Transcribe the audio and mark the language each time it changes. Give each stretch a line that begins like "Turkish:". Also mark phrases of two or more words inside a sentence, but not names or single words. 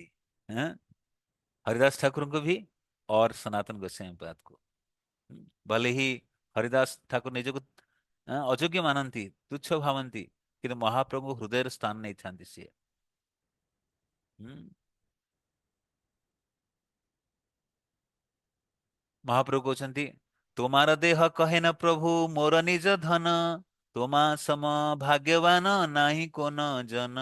Odia: ଆଁ? ହରିଦାସ ଠାକୁରଙ୍କୁ ବି
Hindi: और सनातन गोस्वामी पाद को। भले ही हरिदास ठाकुर
Odia: ନିଜକୁ ଅଯୋଗ୍ୟ ମାନନ୍ତି, ତୁଚ୍ଛ ଭାବନ୍ତି, କିନ୍ତୁ ମହାପ୍ରଭୁ ହୃଦୟରେ ସ୍ଥାନ ନେଇଥାନ୍ତି ସିଏ। ହୁଁ। ମହାପ୍ରଭୁ କହୁଛନ୍ତି
Bangla: তোমার দেহ কহে না প্রভু মোর নিজ ধন, তোমা সম ভাগ্যবান নাহি কোন জন।